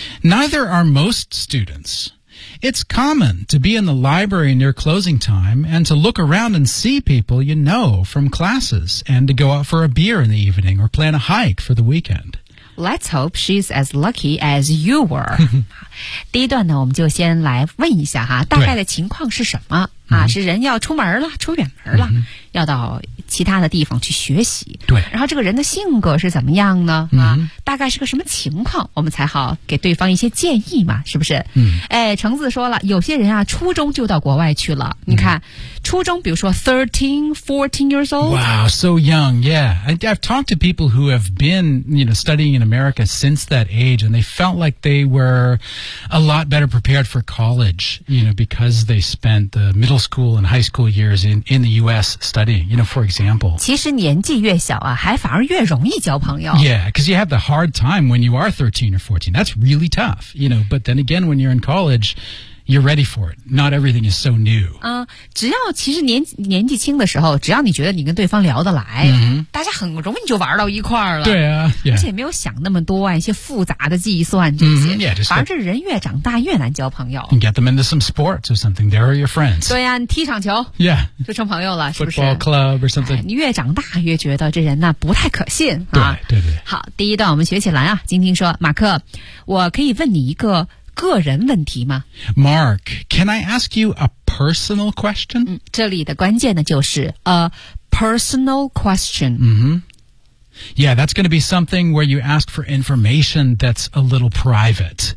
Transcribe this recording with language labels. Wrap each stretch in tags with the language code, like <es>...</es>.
<en>Neither are most students. It's common to be in the library near closing time and to look around and see people you know from classes and to go out for a beer in the evening or plan a hike for the weekend. Let's hope she's as lucky as you were.</en> <zh>第一段呢，我们就先来问一下哈，大概的情况是什么？啊，是人要出门了，出远门了，要到其他的地方去学习。对，然后这个人的性格是怎么样呢？啊，大概是个什么情况，我们才好给对方一些建议嘛，是不是？嗯，哎，橙子说了，有些人啊，初中就到国外去了。你看，初中，比如说</zh> <en>13, 14 years old。 Wow, so young. Yeah, I've talked to people who have been, you know, studying in America since that age, and they felt like they were a lot better prepared for college, you know, because they spent the middle school and high school years in the U.S. studying, you know, for example.</en> <zh>其实年纪越小啊，还反而越容易交朋友。</zh> <en>Yeah, because you have the hard time when you are 13 or 14. That's really tough, you know, but then again, when you're in college, you're ready for it. Not everything is so new.</en> <zh>只要其实年纪轻的时候，只要你觉得你跟对方聊得来，大家很容易就玩到一块儿了。对啊， yeah. 而且没有想那么多啊，一些复杂的计算这些。反而这人越长大越难交朋友。</zh> <en>You get them into some sports or something. There are your friends.</en> <zh>对啊，你踢场球。</zh> <en>Yeah.</en> <zh>就成朋友了，是不是</zh> <en>？Football club or something.、</en> <zh>你越长大越觉得这人呢不太可信啊。对对对。好，第一段我们学起来啊。晶晶说：“马克，我可以问你一个。” 个人问题吗</zh> <en>？Mark, can I ask you a personal question?、</en> <zh>这里的关键呢就是</zh> <en>a personal question. Yeah, that's going to be something where you ask for information that's a little private.</en>